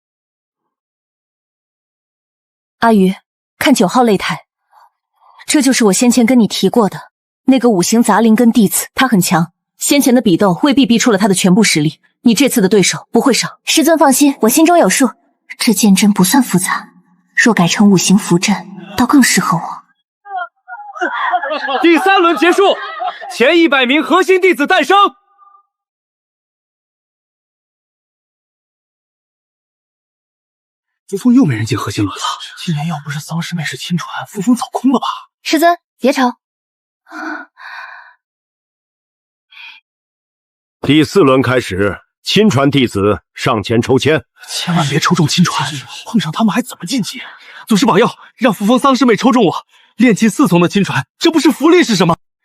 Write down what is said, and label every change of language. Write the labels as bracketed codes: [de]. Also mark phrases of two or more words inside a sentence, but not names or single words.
[zh] 阿余，看9號擂台，這就是我先前跟你提過的那個5行雜靈根弟子，他很強，先前的比鬥未必逼出了他的全部實力，你這次的對手不會少。師尊放心，我心中有數。這劍陣不算複雜，若改成五行符阵，倒更適合我。第3輪結束，前100名核心弟子誕生。扶风又没人进核心轮了，今年要不是桑师妹是亲传，扶风早空了吧？师尊，別吵。第4輪開始，親傳弟子上前抽籤，千萬別抽中親傳，碰上他們還怎麼晉級？祖師保佑，讓扶風桑師妹抽中我，練氣4重的親傳，這不是福利是什麼？